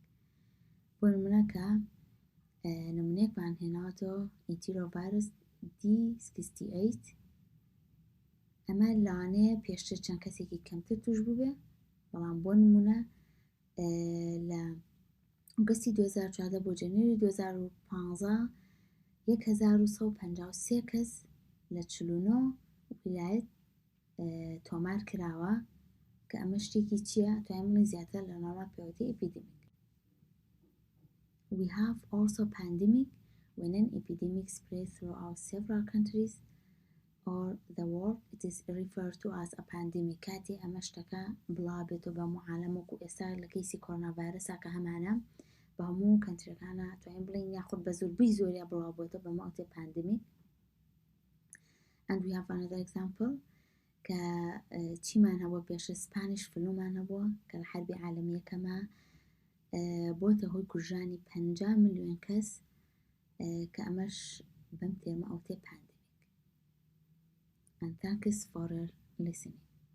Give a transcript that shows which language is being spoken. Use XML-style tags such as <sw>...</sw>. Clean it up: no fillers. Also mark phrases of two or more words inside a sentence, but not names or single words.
<ckb>بۆ نمونە کە نمونەیەکمان هێناوەتەوە ئینتیرۆڤایرۆس D68 ئەمە لەوانەیە پێشتر چەند کەسێکی کەمتر توش بووبێ بەڵام بۆ نمونە لە ئۆگەستی 2014 بۆ جەنوێری 2015 1153 کەس لە 49 ویلایەت تۆمار کراوە کە ئەمە شتێکی چییە؟ توانین بڵێین زیاتر لە نۆرمال پێوەتی ئیپیدمیک.</ckb> <en>We have also pandemic when an epidemic spreads throughout several countries or the world. It is referred to as a pandemic.</en> <ckb>کاتی ئەمە شتەکە بڵابێتەوە بە هەموو عالەم وەکو ئێستا لە کەیسی کۆرۆنا ڤایرەسا کە هەمانە بە هەموو کەنترەکانە توانین بڵێین یاخود بە زۆربەی زۆریا بڵاوبێتەوە بەمە ئەوتێ pandemic.</ckb> <en>And we have another example</en> <ckb>کە چیمان هەبووە پێشە</ckb> <en>Spanish flu</en> <ckb>هەبووە کە لە حەربی عالەمی یەکەمە بۆتە هۆی کوژانی 50 ملیۆن کەس کە ئەمەش بەم تێرمە ئەوتێ pandemic.</ckb> <en>And thanks for listening.</en>